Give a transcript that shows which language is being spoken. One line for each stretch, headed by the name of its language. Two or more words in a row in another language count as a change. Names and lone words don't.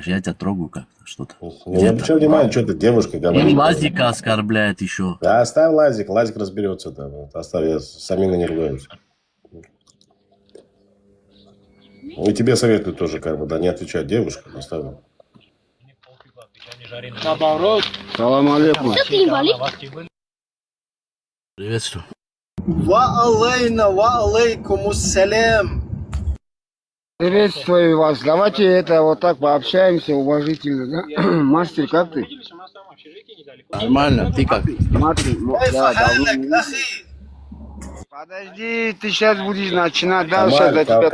Russian: Я тебя трогаю как-то, что-то. Не обращай внимания, что ты девушка говорит. И Лазика оскорбляет еще. Да, оставь Лазик разберется там. Оставь, я с Аминой не ругаюсь. И тебе советую тоже, как бы, да, не отвечать девушкам, оставь.
Arabic: سلام عليكم.
Russian: Приветствую.
Arabic: وعليكم السلام.
Russian: Приветствую вас. Давайте это вот так пообщаемся уважительно, да? Мастер, как ты? Нормально, ты как? Смотри, да, давно. Подожди, ты сейчас будешь начинать, да? Сейчас за тебя